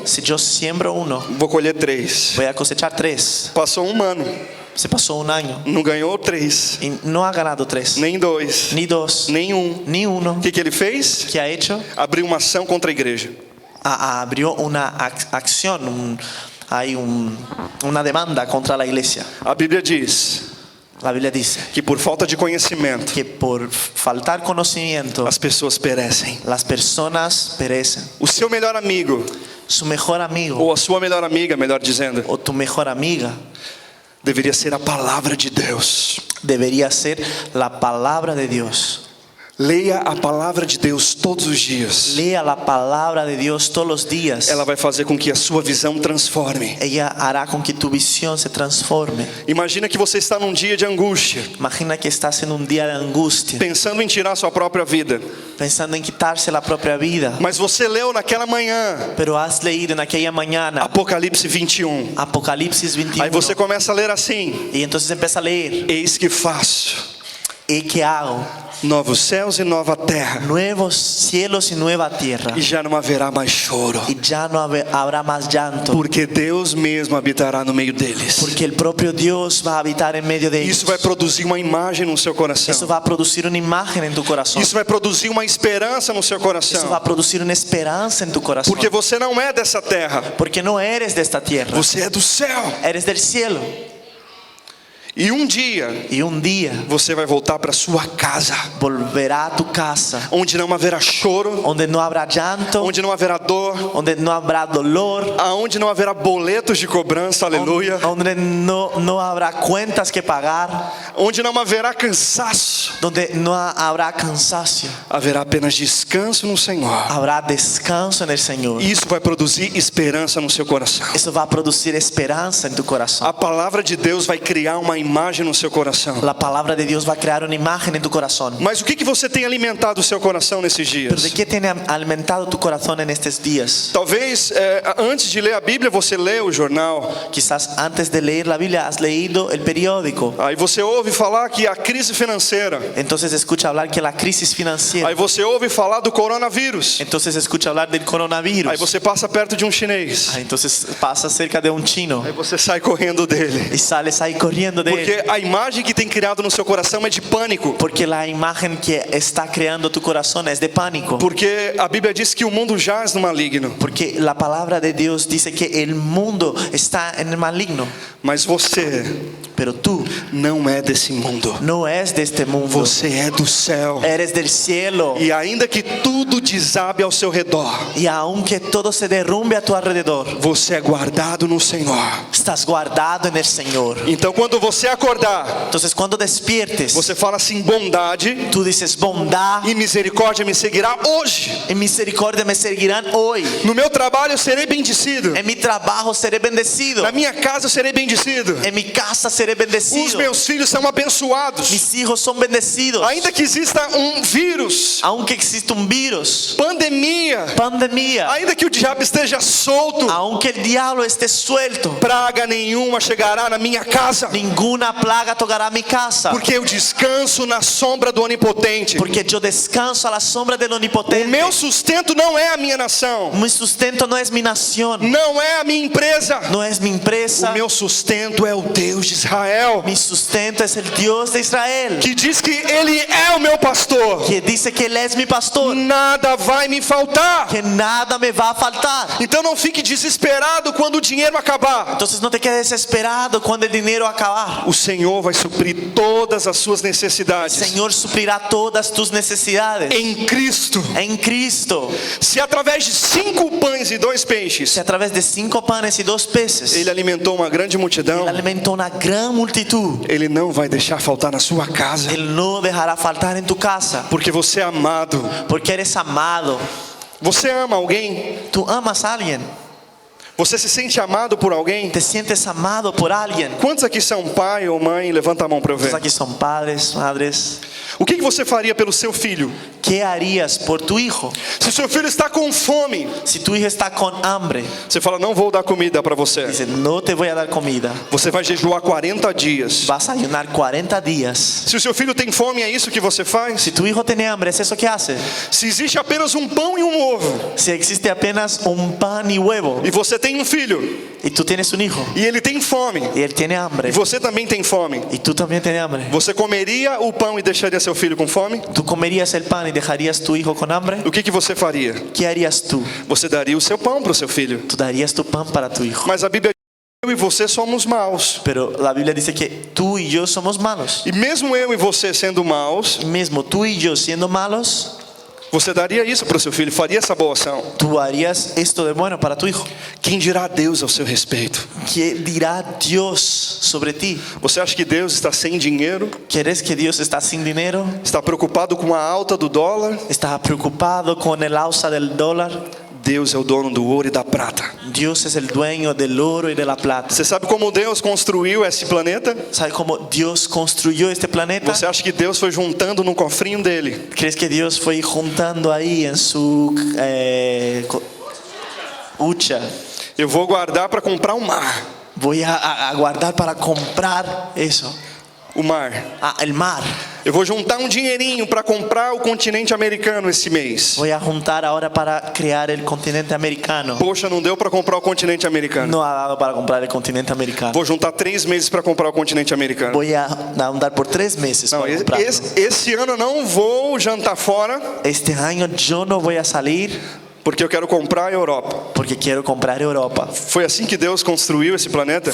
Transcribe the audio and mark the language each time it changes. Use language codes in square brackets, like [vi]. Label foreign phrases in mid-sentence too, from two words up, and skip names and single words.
[es] si yo siembro uno, [pt] vou colher 3. [es] voy a cosechar 3. [pt] Passou um ano, [es] Se pasó un año [pt] não ganhou 3, [es] y no ha ganado 3, [pt] nem 2, [es] ni 2, [pt] nem 1. [es] ni 1. [pt] O que ele fez? [es] ¿Qué ha hecho? [pt] Abriu uma ação contra a igreja. [es] Abrió una acción, hay una demanda contra la iglesia. [pt] A Bíblia diz [es] La Biblia dice [pt] que por falta de conhecimento [es] que por faltar conocimiento [pt] as pessoas perecem. [es] las personas perecen. [pt] O seu melhor amigo, [es] Su mejor amigo [pt] ou a sua melhor amiga, melhor dizendo, [es] o tu mejor amiga [pt] deveria ser a palavra de Deus. [es] debería ser la palabra de Dios. [pt] Leia a palavra de Deus todos os dias. [es] Lea la palabra de Dios todos los días. [pt] Ela vai fazer com que a sua visão transforme. [es] Ella hará con que tu visión se transforme. [pt] Imagina que você está num dia de angústia, [es] Imagina que estás en un día de angustia, [pt] pensando em tirar sua própria vida. [es] pensando en quitarse la propia vida. [pt] Mas você leu naquela manhã [es] Pero has leído en aquella mañana [pt] Apocalipse 21. [es] Apocalipsis 21. [pt] Aí você começa a ler assim: [es] Y entonces empieza a leer. [pt] eis que faço [es] ¿Y qué hago? [pt] novos céus e nova terra, [es] Nuevos cielos y nueva tierra. [pt] e já não haverá mais choro, [es] Y ya no habrá más llanto. [pt] porque Deus mesmo habitará no meio deles. [es] Porque el propio Dios va a habitar en medio de ellos. [pt] Isso vai produzir uma imagem no seu [es] Eso [pt] coração. [es] va a producir una imagen en tu corazón. [pt] Isso vai produzir uma esperança no seu [es] Eso va [pt] coração. [es] a producir una esperanza en tu corazón. [pt] Porque você não é dessa terra, [es] Porque no eres de esta tierra. [pt] você é do céu. [es] Eres del cielo. [pt] E um dia [es] Y un día [pt] você vai voltar para sua casa, [es] volverá a tu casa, [pt] onde não haverá choro, [es] donde no habrá llanto, [pt] onde não haverá dor, [es] donde no habrá dolor, [pt] aonde não haverá boletos de cobrança, aleluia, [es] donde no habrá cuentas que pagar, [pt] onde não haverá cansaço, [es] donde no habrá cansancio. [pt] haverá apenas descanso no Senhor. [es] Habrá descanso en el Señor. [pt] Isso vai produzir esperança no seu coração. [es] Eso va a producir esperanza en tu corazón. [pt] A palavra de Deus vai criar uma imagem no seu coração. [es] La palabra de Dios va a crear una imagen en tu corazón. [pt] Mas o que você tem alimentado o seu coração nesses [es] Pero ¿de [pt] dias? [es] qué tiene alimentado tu corazón en estos días? [pt] Talvez antes de ler a Bíblia você lê o jornal. [es] Quizás antes de leer la Biblia has leído el periódico. [pt] Aí você ouve falar que a crise financeira. [es] Entonces escucha hablar que la crisis financiera. [pt] Aí você ouve falar do coronavírus. [es] Entonces escucha hablar del coronavirus. [pt] Aí você passa perto de um chinês. [es] Entonces pasa cerca de un chino [pt] Aí você sai correndo dele. [es] y sales ahí corriendo de él. [pt] Porque a imagem que tem criado no seu coração é de pânico. [es] Porque la imagen que está creando tu corazón es de pánico. [pt] Porque a Bíblia diz que o mundo jaz no maligno. [es] Porque la palabra de Dios dice que el mundo está en el maligno. [pt] Mas você [es] Pero tú [pt] não é desse mundo. [es] no es de este mundo. [pt] Você é do céu. [es] Eres del cielo. [pt] E ainda que tudo desabe ao seu redor, [es] Y aunque todo se derrumbe a tu alrededor, [pt] você é guardado no Senhor. [es] estás guardado en el Señor. [pt] Então quando você acordar, [es] Entonces cuando despiertes, [pt] você fala assim: bondade [es] tú dices bondad [pt] e misericórdia me seguirá hoje. [es] y misericordia me seguirán hoy. [pt] No meu trabalho eu serei bendecido. [es] En mi trabajo seré bendecido. [pt] Na minha casa eu serei bendecido. [es] En mi casa seré [pt] Os [es] bendecido. [pt] meus filhos são abençoados. [es] Mis hijos son bendecidos. [pt] Ainda que exista um vírus, [es] Aunque existe un virus, [pt] pandemia, [es] pandemia, [pt] ainda que o diabo esteja solto, [es] aunque el diablo esté suelto, [pt] praga nenhuma chegará na minha casa. [es] ninguna ninguna plaga tocará mi casa. [pt] Porque eu descanso na sombra do Onipotente. [es] Porque yo descanso a la sombra del [pt] O [es] Onipotente. [pt] meu sustento não é a minha nação, [es] Mi sustento no es mi nación, [pt] não é a minha empresa. [es] no es mi empresa. [pt] O meu sustento é o Deus de Israel, [es] Mi sustento es el Dios de Israel, [pt] que diz que Ele é o meu pastor. [es] que dice que Él es mi pastor, [pt] Nada vai me faltar. [es] que nada me va a faltar. [pt] Então não fique desesperado quando o dinheiro acabar. [es] Entonces no te quedes desesperado cuando el dinero acabar. [pt] O Senhor vai suprir todas as suas [es] El [pt] necessidades [es] Señor suplirá todas tus necesidades [pt] em Cristo. [es] en Cristo. [pt] Se através de 5 pães e 2 peixes [es] Si a través de 5 panes y 2 peces [pt] Ele alimentou uma grande multidão, [es] Él alimentó una gran multitud, [pt] Ele não vai deixar faltar na sua casa, [es] Él no dejará faltar en tu casa, [pt] porque você é amado. [es] porque eres amado. [pt] Você ama alguém? [es] Tú amas a alguien, [pt] Você se sente amado por alguém? [es] te sientes amado por alguien. [pt] Quantos aqui são pai ou mãe? Levanta a mão para eu [es] Todos [pt] ver. [es] aquí son padres, madres. [pt] O que você faria pelo seu filho? [es] ¿Qué harías por tu hijo? [pt] Se o seu filho está com fome, [es] Si tu hijo está con hambre, [pt] você fala, não vou dar comida para você. [es] dice, no te voy a dar comida. [pt] Você vai jejuar 40 dias. [es] Vas a ayunar 40 días. [pt] Se o seu filho tem fome, é isso que você faz? [es] Si tu hijo tiene hambre, ¿es eso que hace? [pt] Se existe apenas um pão e um ovo, [es] Si existe apenas un pan y huevo, [pt] e você tem um filho, [es] y tú tienes un hijo, [pt] e ele tem fome, [es] y él tiene hambre, [pt] e você também tem fome, [es] y tú también tienes hambre, [pt] você comeria o pão e deixaria seu filho com fome? [es] ¿tú comerías el pan y dejarías tu hijo con hambre? [pt] O que você faria? [es] ¿Qué harías tú? [pt] Você daria o seu pão para o seu filho. [es] Tú darías tu pan para tu hijo. [pt] Mas a Bíblia diz que eu e você somos maus. [es] Pero la Biblia dice que tú y yo somos malos. [pt] E mesmo eu e você sendo maus, [es] Y mismo tú y yo siendo malos, [pt] você daria isso para o seu filho, faria essa boa ação. [es] tú harías esto de bueno para tu hijo. [pt] Quem dirá Deus ao seu respeito? [es] ¿Qué dirá Dios sobre ti? [pt] Você acha que Deus está sem dinheiro? [es] ¿Quieres que Dios está sin dinero? [pt] Está preocupado com a alta do dólar? [es] ¿Estás preocupado con el alza del dólar? [pt] Deus é o dono do ouro e da prata. [es] Dios es el dueño del oro y de la plata. [pt] Você sabe como Deus construiu esse planeta? [es] ¿Sabes cómo Dios construyó este planeta? [pt] Você acha que Deus foi juntando no cofrinho dele? [es] ¿Crees que Dios fue juntando ahí en su hucha? [pt] Eu vou guardar para comprar um mar. [es] Voy a guardar para comprar eso. [pt] O mar. [es] El mar. [pt] Eu vou juntar um dinheirinho para comprar o continente americano esse mês. [es] Voy a juntar ahora para crear el continente americano. [pt] Poxa, não deu para comprar o continente americano. [es] No ha dado para comprar el continente americano. [pt] Vou juntar 3 meses para comprar o continente americano. [es] Voy a andar por 3 meses [pt] Não, [es] para comprarlo. [pt] esse ano eu não vou jantar fora, [es] Este año yo no voy a salir [pt] porque eu quero comprar a Europa. [es] porque quiero comprar Europa. [pt] Foi assim que Deus construiu esse planeta?